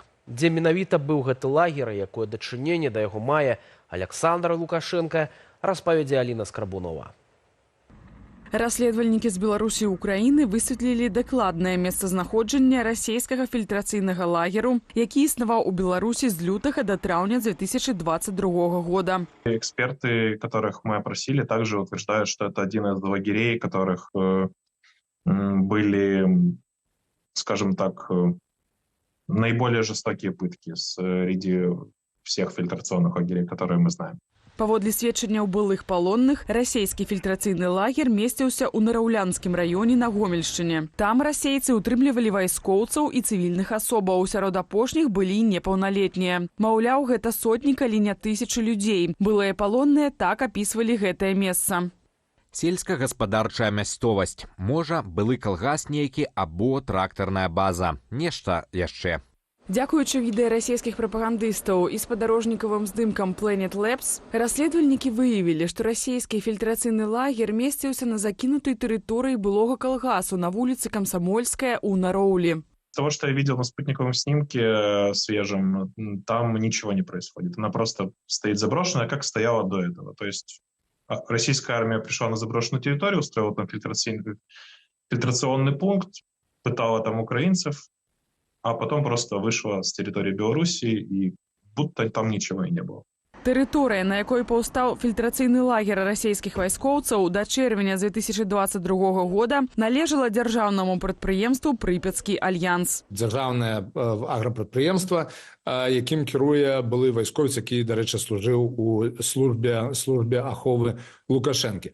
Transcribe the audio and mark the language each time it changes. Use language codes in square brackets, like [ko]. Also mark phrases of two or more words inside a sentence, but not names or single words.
[be] Дзе менавіта быў гэты лагер, якое дачыненне да яго мае Александр Лукашенко, распавядзе Аліна Скрабунова. Расследавальнікі з Беларусі і Украіны высветлілі дакладнае месцазнаходжанне расійскага фільтрацыйнага лагеру, які існаваў у Беларусі з лютага до траўня 2022 года. [ru] Эксперты, которых мы опросили, также утверждают, что это один из лагерей, которых были, скажем так, наиболее жестокие пытки среди всех фильтрационных лагерей, которые мы знаем. [be] Паводле сведчанняў былых палонных, расійскі фільтрацыйны лагер месціўся ў Нараўлянскім раёне на Гомельшчыне. Там расейцы ўтрымлівалі вайскоўцаў і цывільных асобаў, сярод апошніх былі непаўналетнія. Маўляў, гэта сотні, калі не тысячы людзей. Былыя палонныя так апісвалі гэтае месца. Сельскагаспадарчая мясцовасць, можа, былы калгас нейкі або трактарная база, нешта яшчэ. Дзякуючы відэа расійскіх прапагандыстаў і спадарожнікавым здымкам Planet Labs, расследавальнікі выявілі, што расійскі фільтрацыйны лагер месціўся на закінутай тэрыторыі былога калгасу на вуліцы Камсамольская ў Нароўлі. [ru] С того, что я видел на спутниковом снимке свежем, там ничего не происходит. Она просто стоит заброшенная, как стояла до этого. То есть российская армия пришла на заброшенную территорию, устроила там фильтрационный пункт, пытала там украинцев, а потом просто вышла с территории Беларуси, и будто там ничего и не было. [be] Тэрыторыя, на якой паўстаў фільтрацыйны лагер расійскіх вайскоўцаў да чэрвеня 2022 года, належала дзяржаўнаму прадпрыемству «Прыпяцкі альянс». Дзяржаўнае аграпрадпрыемства, якім кіруе былы вайскоўец, які, дарэчы, служыў у службе аховы Лукашэнкі.